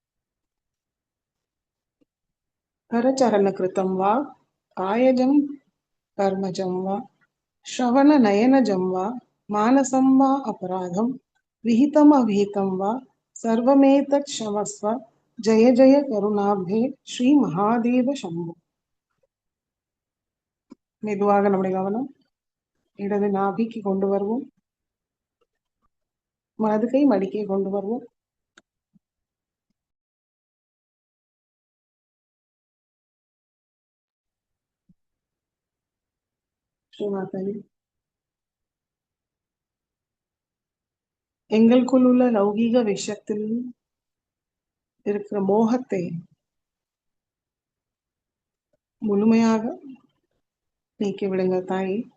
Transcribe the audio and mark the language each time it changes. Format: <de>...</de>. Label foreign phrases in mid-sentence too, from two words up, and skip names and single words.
<sa>करचरण कृतं वा कायजं कर्मजं वा श्रवण नयनजं वा मानसं वा अपराधं विहितम् अविहितं वा सर्वमेतत् क्षमस्व जय जय करुणाब्धे श्री महादेव शम्भु.</sa> <ta>மெதுவாக நம்முடைய கவனம் இடது நாபிக்கு கொண்டு வருவோம். வலது கை மடிக்கை கொண்டு வருவோம். ஸ்ரீமாதாஜி, எங்களுக்குள் உள்ள லௌகீக விஷயத்தில் இருக்கிற மோகத்தை முழுமையாக நீக்கி விடுங்க தாய்.</ta>